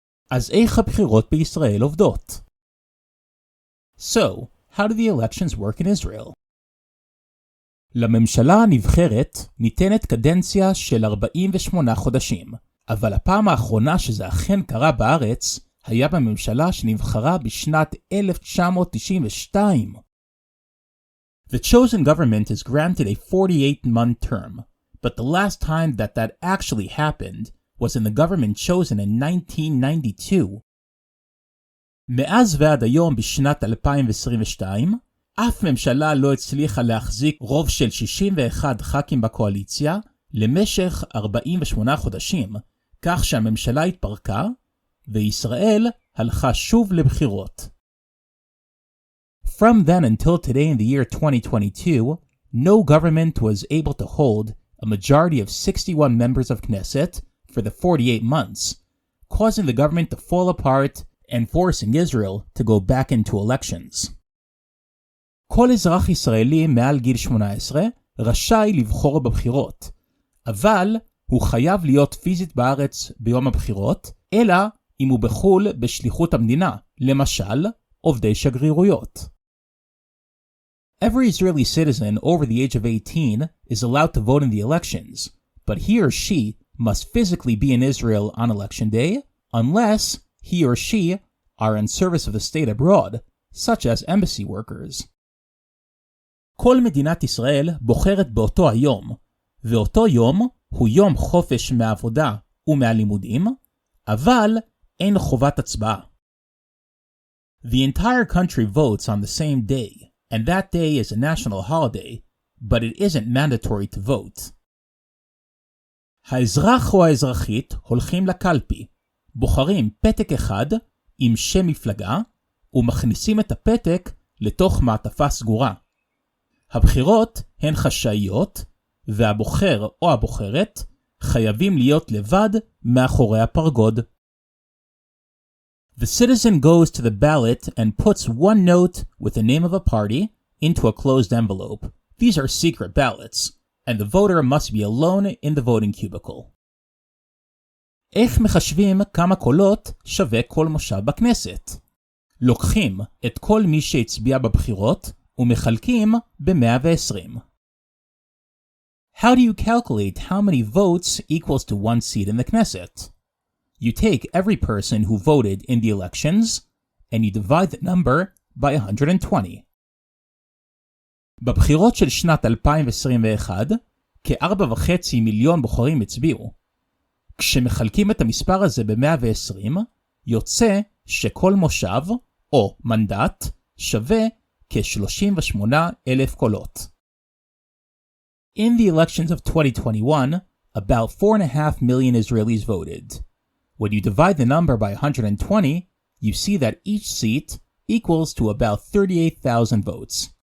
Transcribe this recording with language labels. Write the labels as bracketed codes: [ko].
[he] אז איך הבחירות בישראל עובדות? [en] So, how do the elections work in Israel? [he] לממשלה הנבחרת ניתנת קדנציה של 48 חודשים, אבל הפעם האחרונה שזה אכן קרה בארץ היה בממשלה שנבחרה בשנת 1992. [en] The chosen government is granted a 48-month term, but the last time that actually happened was in the government chosen in 1992. [he] מאז ועד היום בשנת 2022, אף ממשלה לא הצליחה להחזיק רוב של 61 ח"כים בקואליציה למשך 48 חודשים, כך שהממשלה התפרקה, וישראל הלכה שוב לבחירות. [en] From then until today in the year 2022, no government was able to hold a majority of 61 members of Knesset for the 48 months, causing the government to fall apart and forcing Israel to go back into elections. [he] כל אזרח ישראלי מעל גיל 18 רשאי לבחור בבחירות, אבל הוא חייב להיות פיזית בארץ ביום הבחירות, אלא אם הוא בחול בשליחות המדינה, למשל, עובדי שגרירויות. [en] Every Israeli citizen over the age of 18 is allowed to vote in the elections, but he or she must physically be in Israel on election day unless he or she are in service of the state abroad, such as embassy workers. [he] כל מדינת ישראל בוחרת באותו היום, ואותו יום הוא יום חופש מהעבודה ומהלימודים, אבל אין חובת הצבעה. [en] The entire country votes on the same day, and that day is a national holiday, but it isn't mandatory to vote. [he] האזרח או האזרחית הולכים לקלפי, בוחרים פתק אחד עם שם מפלגה, ומכניסים את הפתק לתוך מעטפה סגורה. הבחירות הן חשאיות, והבוחר או הבוחרת חייבים להיות לבד מאחורי הפרגוד. [en] The citizen goes to the ballot and puts one note with the name of a party into a closed envelope. These are secret ballots, and the voter must be alone in the voting cubicle. [he] איך מחשבים כמה קולות שווה כל מושב בכנסת? לוקחים את כל מי שהצביע בבחירות ומחלקים ב-120. [en] How do you calculate how many votes equals to one seat in the Knesset? You take every person who voted in the elections, and you divide the number by 120. [he] בבחירות של שנת 2021, כ-4.5 מיליון בוחרים הצביעו. כשמחלקים את המספר הזה ב-120, יוצא שכל מושב, או מנדט, שווה כ-38,000 קולות. [en] In the elections of 2021, about 4.5 million Israelis voted. When you divide the number by 120, you see that each seat equals to about 38,000 votes.